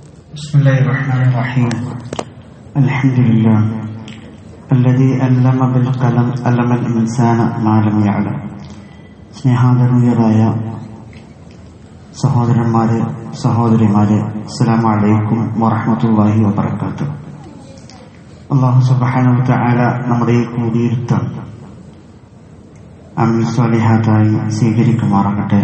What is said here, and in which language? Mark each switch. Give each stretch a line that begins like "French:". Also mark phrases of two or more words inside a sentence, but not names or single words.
Arabic: بسم الله الرحمن الرحيم الحمد لله الذي علم بالقلم علم الإنسان ما لم يعلم.
Malayalam: സ്നേഹാദരണീയരായ സഹോദരന്മാരെ സഹോദരിമാരെ,
Arabic: السلام عليكم ورحمة الله وبركاته. الله سبحانه وتعالى
Malayalam: നമ്മുടെ ഈ കൂടിയിരുത്തം അമൽ സ്വാലിഹാത്തായി സ്വീകരിക്കുമാറാകട്ടെ.